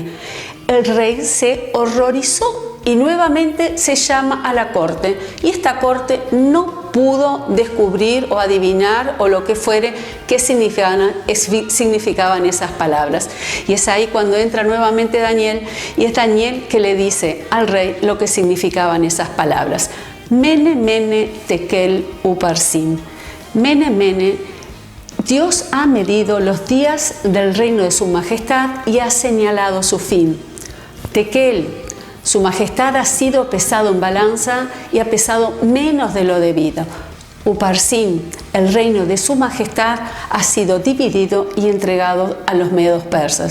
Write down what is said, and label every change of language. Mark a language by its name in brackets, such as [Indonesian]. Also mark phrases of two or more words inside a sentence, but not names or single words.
[Spanish] El rey se horrorizó y nuevamente se llama a la corte, y esta corte no pudo descubrir o adivinar o lo que fuere qué significaban esas palabras. Y es ahí cuando entra nuevamente Daniel, y es Daniel que le dice al rey lo que significaban esas palabras. [Aramaic] Mene, mene, tekel, uparsin. Mene, mene, [Spanish] Dios ha medido los días del reino de su majestad y ha señalado su fin. Tekel, su majestad ha sido pesado en balanza y ha pesado menos de lo debido. Uparsin, el reino de su majestad ha sido dividido y entregado a los medos persas.